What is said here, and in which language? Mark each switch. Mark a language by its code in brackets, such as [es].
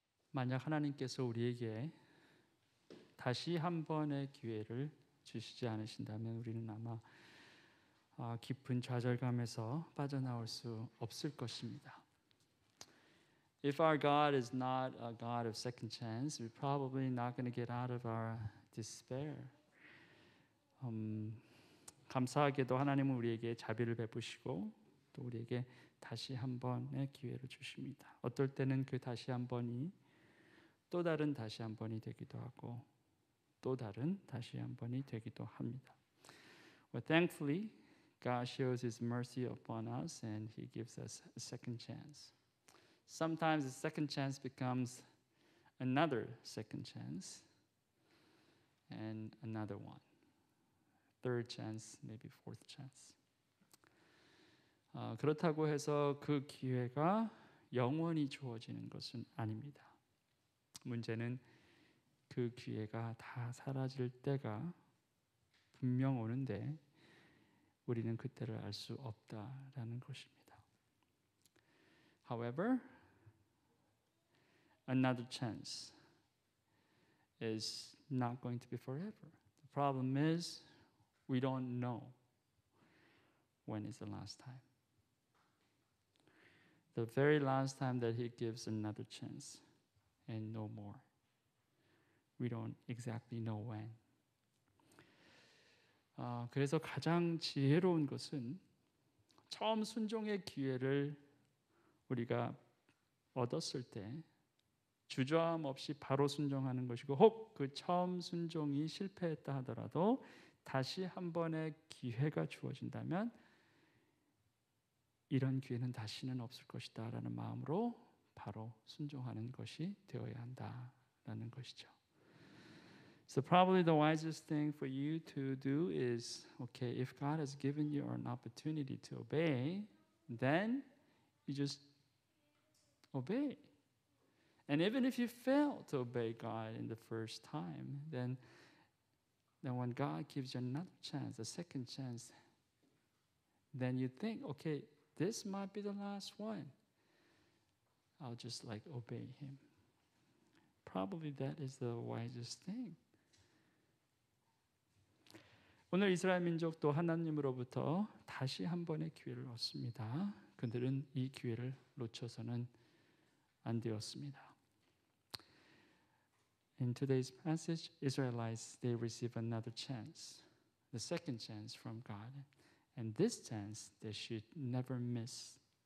[ko] 만약 하나님께서 우리에게 다시 한 번의 기회를 주시지 않으신다면 우리는 아마 깊은 좌절감에서 빠져나올 수 없을 것입니다. [en] If our God is not a God of second chance, we're probably not going to get out of our despair. [ko] 감사하게도 하나님은 우리에게 자비를 베푸시고 또 우리에게 다시 한 번의 기회를 주십니다. 어떨 때는 그 다시 한 번이 또 다른 다시 한 번이 되기도 하고 또 다른 다시 한 번이 되기도 합니다. [en] But thankfully, God shows His mercy upon us and He gives us a second chance. Sometimes the second chance becomes another second chance and another one. Third chance, maybe fourth chance. [ko] 그렇다고 해서 그 기회가 영원히 주어지는 것은 아닙니다. 문제는 그 기회가 다 사라질 때가 분명 오는데 우리는 그때를 알 수 없다라는 것입니다. [en] However, another chance is not going to be forever. The problem is we don't know when is the last time. The very last time that He gives another chance and no more. We don't exactly know when. [ko] 그래서 가장 지혜로운 것은 처음 순종의 기회를 우리가 얻었을 때 주저함 없이 바로 순종하는 것이고 혹 그 처음 순종이 실패했다 하더라도 다시 한 번의 기회가 주어진다면 이런 기회는 다시는 없을 것이다 라는 마음으로 바로 순종하는 것이 되어야 한다라는 것이죠. [en] So probably the wisest thing for you to do is, okay, if God has given you an opportunity to obey, then you just obey. And even if you fail to obey God in the first time, then when God gives you another chance, a second chance, then you think, okay, this might be the last one. I'll just obey Him. Probably that is the wisest thing. [ko] 오늘 이스라엘 민족도 하나님으로부터 다시 한 번의 기회를 얻습니다. 그들은 이 기회를 놓쳐서는 안 되었습니다. [en] In today's passage, Israelites, they receive another chance, the second chance from God. And this chance they should never miss.